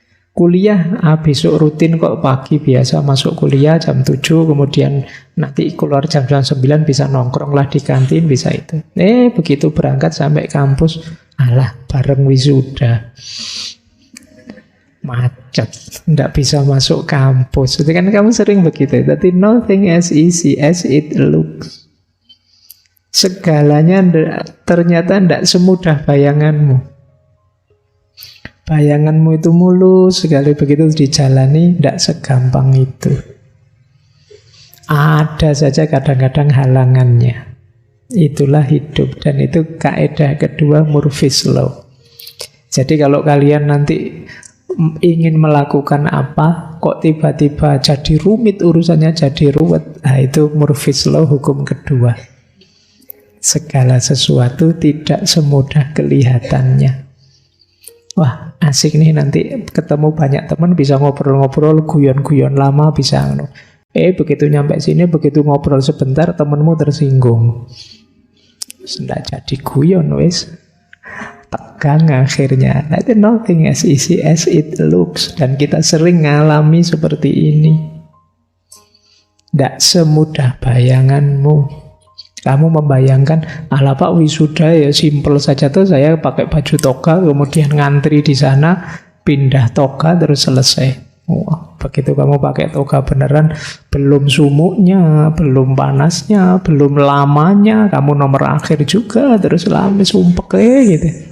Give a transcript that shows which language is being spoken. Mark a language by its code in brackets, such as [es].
[id] Kuliah, besok rutin kok pagi biasa masuk kuliah jam 7, kemudian nanti keluar jam 9 bisa nongkrong lah di kantin, bisa itu. Begitu berangkat sampai kampus, alah bareng wisuda. Macet, tidak bisa masuk kampus. Itu kan kamu sering begitu. Tapi [en] nothing as easy as it looks. [id] Segalanya ternyata tidak semudah bayanganmu. Bayanganmu itu mulus, sekali begitu dijalani tidak segampang itu. Ada saja kadang-kadang halangannya. Itulah hidup, dan itu kaidah kedua Murphy's Law. Jadi kalau kalian nanti ingin melakukan apa, kok tiba-tiba jadi rumit urusannya, jadi ruwet, itu Murphy's Law hukum kedua. Segala sesuatu tidak semudah kelihatannya. Wah, asik nih nanti ketemu banyak teman, bisa ngobrol-ngobrol, guyon-guyon lama, bisa. Begitu nyampe sini, begitu ngobrol sebentar, temenmu tersinggung. Sudah jadi guyon, wes. Tegang akhirnya. Itu [en] nothing as easy as it looks. [id] Dan kita sering ngalami seperti ini. Tidak semudah bayanganmu. Kamu membayangkan, ala Pak wisuda ya simple saja tuh, saya pakai baju toga, kemudian ngantri di sana, pindah toga terus selesai. Wah, begitu kamu pakai toga beneran, belum sumuknya, belum panasnya, belum lamanya, kamu nomor akhir juga, terus lama sumpek gitu.